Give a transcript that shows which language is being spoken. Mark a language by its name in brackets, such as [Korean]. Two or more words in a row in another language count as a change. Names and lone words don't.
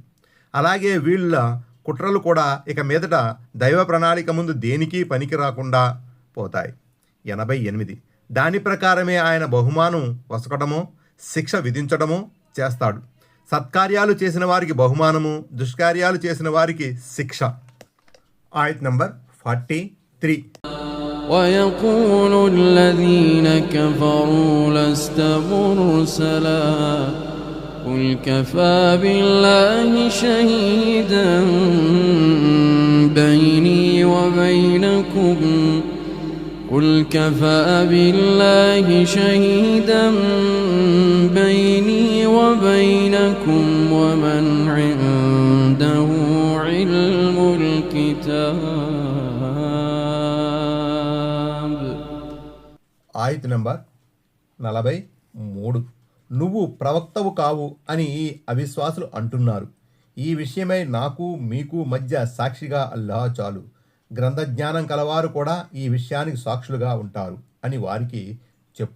[Telugu] అలాగే వీళ్ళ కుట్రలు కూడా ఇక మీదట దైవ ప్రణాళిక ముందు దేనికి పనికి రాకుండా పోతాయి. 88. దాని ప్రకారమే ఆయన బహుమానం వసకటమో శిక్ష విధించడమో చేస్తాడు. సత్కార్యాలు చేసిన వారికి బహుమానము, దుష్కార్యాలు చేసిన వారికి శిక్ష. ఆయత్ నంబర్ 43. [Arabic] وَيَقُولُ الَّذِينَ كَفَرُوا لَسْتَ مُرْسَلًا قُلْ كَفَى بِاللَّهِ شَهِيدًا بَيْنِي وَبَيْنَكُمْ قُلْ كَفَى بِاللَّهِ شَهِيدًا بَيْنِي وَبَيْنَكُمْ وَمَنْ عِندَهُ عِلْمُ الْكِتَابِ. [Telugu] ఆయత్ నంబర్ 43. నువ్వు ప్రవక్తవు కావు అని ఈ అవిశ్వాసులు అంటున్నారు. ఈ విషయమై నాకు మీకు మధ్య సాక్షిగా అల్లాహ్ చాలు. గ్రంథజ్ఞానం కలవారు కూడా ఈ విషయానికి సాక్షులుగా ఉంటారు అని వారికి చెప్పు.